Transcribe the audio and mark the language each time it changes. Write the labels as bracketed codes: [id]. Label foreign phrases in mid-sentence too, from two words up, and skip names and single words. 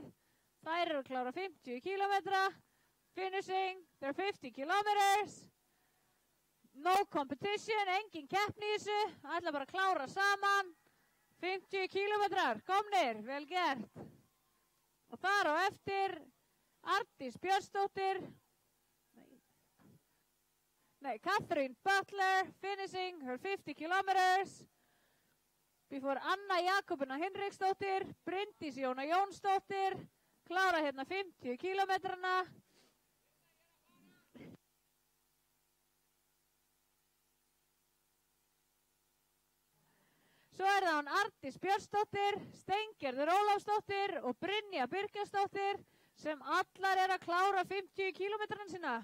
[is] Þær eru að klára 50 kilometra. [en] Finishing their 50 kilometers. No competition, [is] engin keppni í þessu. Ætla bara að klára saman. 50 kilometrar, komnir, vel gert. Og þar á eftir Arndís Björnsdóttir. [en] Catherine Butler, finishing her 50 kilometers. [is] Before Anna Jakobina Hinriksdóttir, Bryndís Jóna Jónsdóttir, klára hérna 50 kilometrana. Svo er það hún Arndís Björnsdóttir, Steingerður Ólafsdóttir og Brynja Birkjasdóttir sem allar er að klára 50 kilometrana sína.